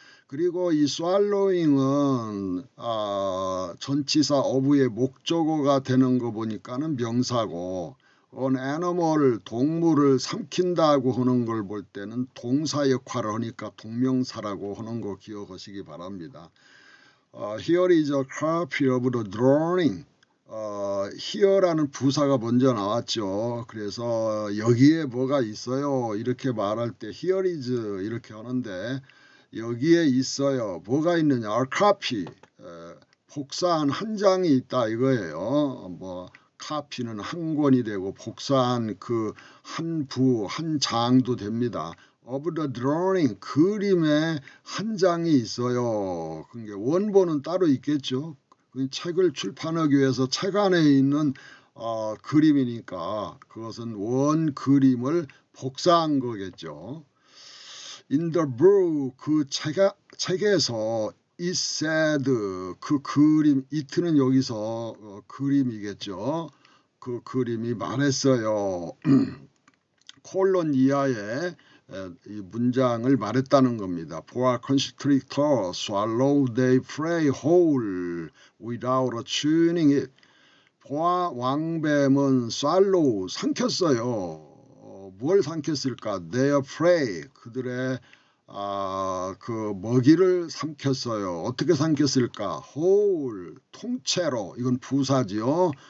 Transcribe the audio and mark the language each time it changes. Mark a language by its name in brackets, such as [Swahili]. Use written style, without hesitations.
[Korean] 그리고 이 swallowing은 전치사 of의 목적어가 되는 거 보니까는 명사고, [English] an animal, [Korean] 동물을 삼킨다고 하는 걸 볼 때는 동사 역할을 하니까 동명사라고 하는 거 기억하시기 바랍니다. [English] Here is a copy of the drawing. [Korean] here라는 부사가 먼저 나왔죠. 그래서 여기에 뭐가 있어요 이렇게 말할 때 [English] here is [Korean] 이렇게 하는데, 여기에 있어요. 뭐가 있느냐? a copy, 복사한 한 장이 있다 이거예요. 뭐 카피는 한 권이 되고 복사한 그 한 부, 한 장도 됩니다. [English] of the drawing, [Korean] 그림에 한 장이 있어요. 그러니까 원본은 따로 있겠죠. 책을 출판하기 위해서 책 안에 있는 그림이니까 그것은 원 그림을 복사한 거겠죠. [English] In the book, [Korean] 그 책에서 [English] it said, [Korean] 그 그림, it는 여기서 그림이겠죠. 그 그림이 말했어요. 콜론 이하에 이 문장을 말했다는 겁니다. [English] 보아 constrictor swallow they prey whole without chewing it. [Korean] 보아 왕뱀은 swallow 삼켰어요. 뭘 삼켰을까? [English] Their prey, [Korean] 그들의 그 먹이를 삼켰어요. 어떻게 삼켰을까? whole, 통째로. 이건 부사지요.